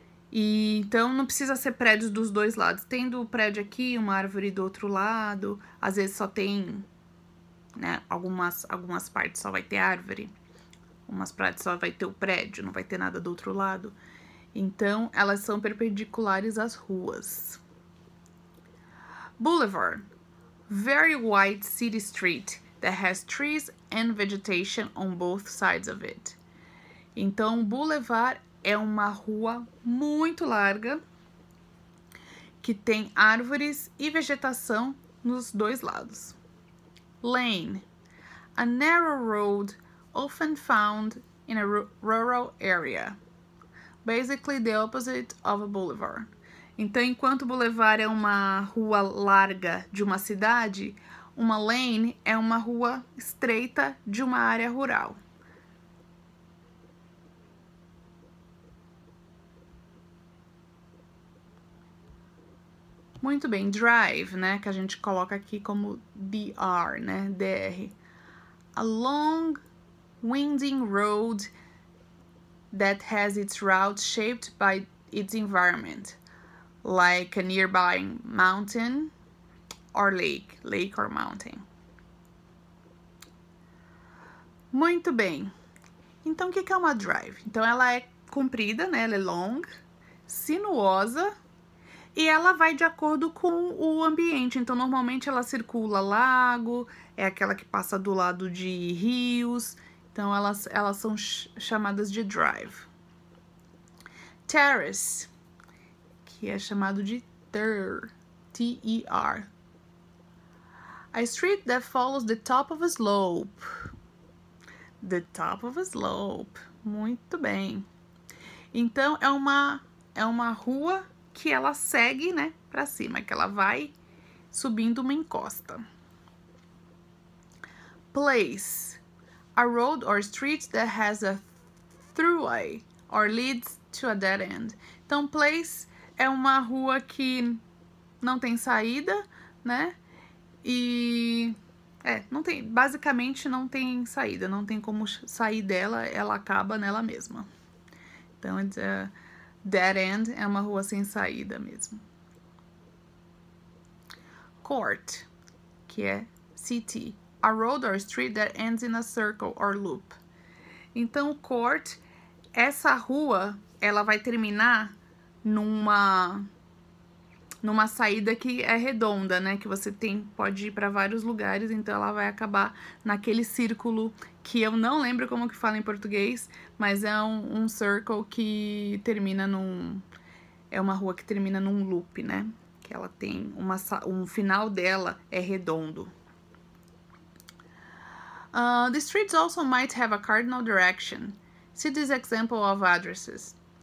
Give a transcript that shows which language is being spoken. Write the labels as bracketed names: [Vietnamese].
[Portuguese] E, então, não precisa ser prédios dos dois lados. Tendo o prédio aqui, uma árvore do outro lado, às vezes só tem, né, algumas partes só vai ter árvore. Umas partes só vai ter o prédio, não vai ter nada do outro lado. Então, elas são perpendiculares às ruas. [English] Boulevard. Very wide city street that has trees and vegetation on both sides of it. [Portuguese] Então, boulevard é uma rua muito larga que tem árvores e vegetação nos dois lados. [English] Lane. A narrow road often found in a rural area. Basically the opposite of a boulevard. [Portuguese] Então, enquanto boulevard é uma rua larga de uma cidade, uma lane é uma rua estreita de uma área rural. Muito bem, drive, né, que a gente coloca aqui como DR, né, DR. [English] A long, winding road that has its route shaped by its environment, like a nearby mountain or lake or mountain. [Portuguese] Muito bem. Então, o que é uma drive? Então, ela é comprida, né, ela é long, sinuosa, e ela vai de acordo com o ambiente. Então, normalmente ela circula lago, é aquela que passa do lado de rios. Então, elas são chamadas de drive. Terrace, que é chamado de T-E-R. [English] A street that follows the top of a slope. The top of a slope. [Portuguese] Muito bem. Então, é uma rua que ela segue, né, pra cima, que ela vai subindo uma encosta. [English] Place. A road or street that has a throughway or leads to a dead end. [Portuguese] Então, place é uma rua que não tem saída, né, e basicamente não tem saída, não tem como sair dela, ela acaba nela mesma. Então, dead end é uma rua sem saída mesmo. Court, que é CT. [English] A road or street that ends in a circle or loop. [Portuguese] Então, court, essa rua, ela vai terminar numa saída que é redonda, né? Que você pode ir para vários lugares, então ela vai acabar naquele círculo que eu não lembro como que fala em português, mas é um circle que termina é uma rua que termina num loop, né? Que ela tem um final dela é redondo. [English] The streets also might have a cardinal direction. See this example of addresses.